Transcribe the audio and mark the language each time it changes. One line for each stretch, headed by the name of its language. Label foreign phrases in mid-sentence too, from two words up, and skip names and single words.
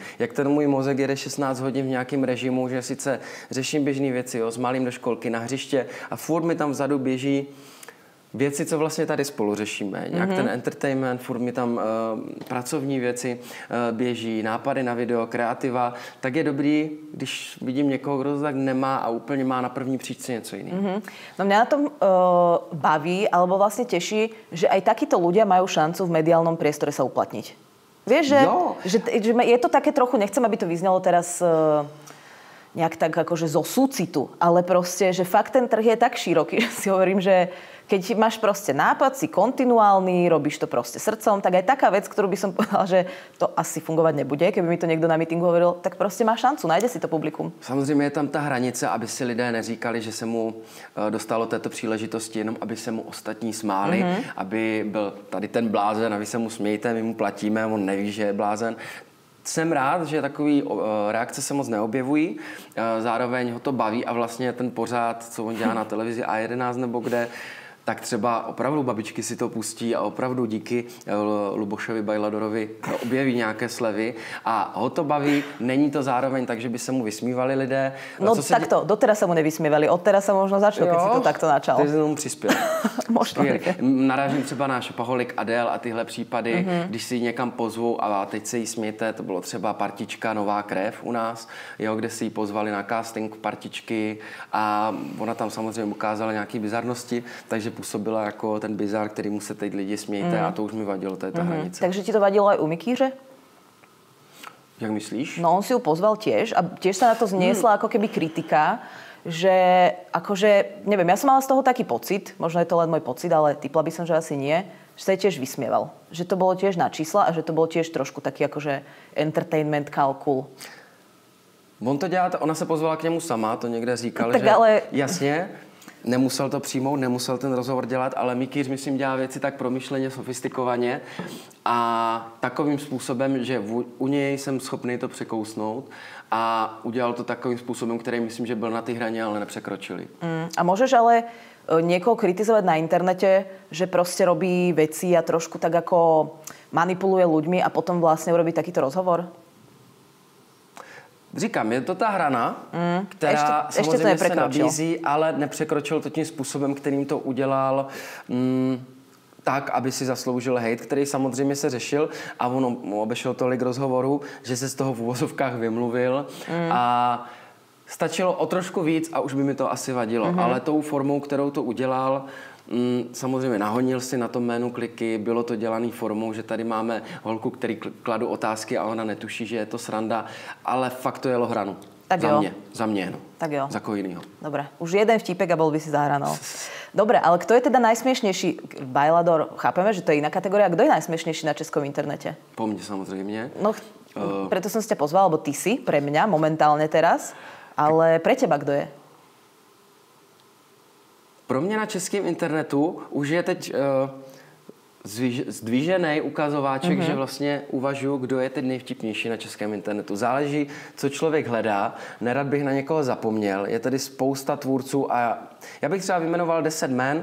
Czech: Jak ten můj mozek jede 16 hodin v nějakém režimu, že sice řeším běžné věci, s malým do školky, na hřiště a furt mi tam vzadu běží věci, co vlastně tady spolu řešíme. Nějak ten entertainment, furt mi tam pracovní věci běží, nápady na video, kreativa, tak je dobrý, když vidím někoho, kdo to tak nemá a úplně má na první příčce něco jiného.
Slovak: No mňa na tom baví, alebo vlastne teší, že aj takíto ľudia majú šancu v mediálnom priestore sa uplatniť. Vieš, že je to také trochu, nechcem, aby to vyznelo teraz nejak tak akože zo súcitu, ale proste, že fakt ten trh je tak široký, že si hovorím, že keď máš proste nápad, si kontinuálny, robíš to proste srdcom, tak aj taká vec, ktorú by som povedala, že to asi fungovať nebude, keby mi to niekto na meetingu hovoril, tak proste má šancu,
Czech: najde si to publikum. Samozřejmě je tam ta hranice, aby si lidé neříkali, že se mu dostalo této příležitosti jenom, aby se mu ostatní smáli, aby byl tady ten blázen a vy se mu smějte, my mu platíme, on neví, že je blázen. Jsem rád, že takové reakce se moc neobjevují, zároveň ho to baví a vlastně ten pořád, co on dělá na televizi A11 nebo kde, tak třeba opravdu babičky si to pustí a opravdu díky Lubošovi Bajladorovi objeví nějaké slevy a ho to baví. Není to zároveň tak, že by se mu vysmívali lidé.
Slovak: No takto, doteraz sa mu nevysmívali, odteraz sa možno začalo, keď si to takto načal.
Czech: Ty jsi tomu přispěl.
Slovak: Možno.
Czech: Narážím třeba na Šopaholik Adél a tyhle případy, když si ji někam pozvou a teď se jí smějte, to bylo třeba partička Nová krev u nás, jo, kde si ji pozvali na casting partičky a ona tam samozřejmě ukázala nějaké bizarnosti, takže působila jako ten bizar, kterýmu se teď lidi smějte a to už mi vadilo, to je ta hranice.
Slovak: Takže ti to vadilo aj u Mikýře?
Czech: Jak myslíš?
Slovak: No on si ju pozval tiež a tiež sa na to zniesla ako keby kritika, že akože, neviem, ja som mala z toho taký pocit, možno je to len môj pocit, ale typla by som, že asi nie, že sa jej tiež vysmieval. Že to bolo tiež na čísla a že to bolo tiež trošku taký akože entertainment kalkul.
Czech: On to dělá, ona se pozvala k němu sama, to někde říkal, tak že ale... jasně, nemusel to přijmout, nemusel ten rozhovor dělat, ale Mikýř, myslím, dělá věci tak promyšleně, sofistikovaně a takovým způsobem, že u něj jsem schopný to překousnout a udělal to takovým způsobem, který myslím, že byl na té hraně, ale nepřekročili.
Slovak: A môžeš ale niekoho kritizovať na internete, že proste robí veci a trošku tak ako manipuluje ľuďmi a potom vlastne urobí takýto rozhovor?
Czech: Říkám, je to ta hrana, která samozřejmě se nabízí, ale nepřekročil to tím způsobem, kterým to udělal tak, aby si zasloužil hejt, který samozřejmě se řešil a on obešel tolik rozhovorů, že se z toho v uvozovkách vymluvil a stačilo o trošku víc a už by mi to asi vadilo, ale tou formou, kterou to udělal, samozřejmě nahonil si na tom jménu kliky, bylo to dělaný formou, že tady máme holku, který kladu otázky a ona netuší, že je to sranda, ale fakt to jelo hranu. Tak za mě, no. Tak jo. Za koho jinýho.
Slovak: Dobre, už jeden vtípek a bol by si zahranul. Dobre, ale kto je teda najsmiešnejší? Bajlador, chápeme, že to je iná kategória. Kto je najsmiešnejší na českom internete? Po mne samozřejmě. No, preto som si ťa pozval, lebo ty si pre mňa momentálne teraz, ale pre teba kto je?
Czech: Pro mě na českém internetu už je teď zdvížený ukazováček, že vlastně uvažuji, kdo je teď nejvtipnější na českém internetu. Záleží, co člověk hledá. Nerad bych na někoho zapomněl. Je tady spousta tvůrců a já bych třeba vyjmenoval 10 jmen.